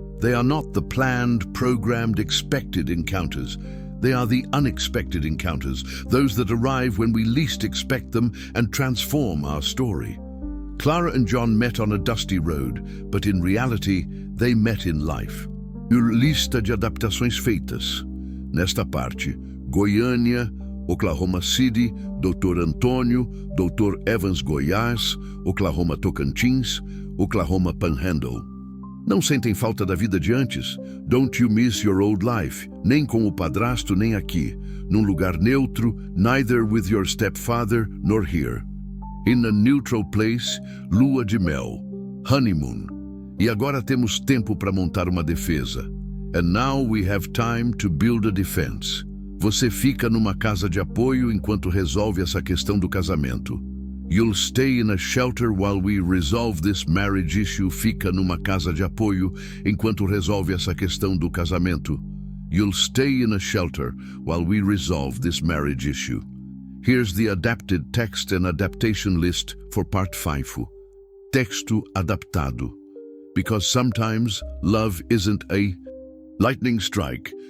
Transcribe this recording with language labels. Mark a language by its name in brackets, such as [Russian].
[English] They are not the planned, programmed, expected encounters. They are the unexpected encounters, those that arrive when we least expect them and transform our story. Clara and John met on a dusty road, but in reality, they met in life. [Portuguese] Lista de adaptações feitas. Nesta parte, Goiânia, Oklahoma City, Dr. Antônio, Dr. Evans Goiás, Oklahoma Tocantins, Oklahoma Panhandle. Não sentem falta da vida de antes? [English] Don't you miss your old life? [Portuguese] Nem com o padrasto, nem aqui. Num lugar neutro, [English] neither with your stepfather nor here. In a neutral place, [Portuguese] lua de mel, [English] honeymoon. [Portuguese] E agora temos tempo para montar uma defesa. [English] And now we have time to build a defense. [Portuguese] Você fica numa casa de apoio enquanto resolve essa questão do casamento. [English] You'll stay in a shelter while we resolve this marriage issue. [Portuguese] Fica numa casa de apoio enquanto resolve essa questão do casamento. [English] You'll stay in a shelter while we resolve this marriage issue. Here's the adapted text and adaptation list for Part 5. [Portuguese] Texto adaptado. [English] Because sometimes love isn't a lightning strike.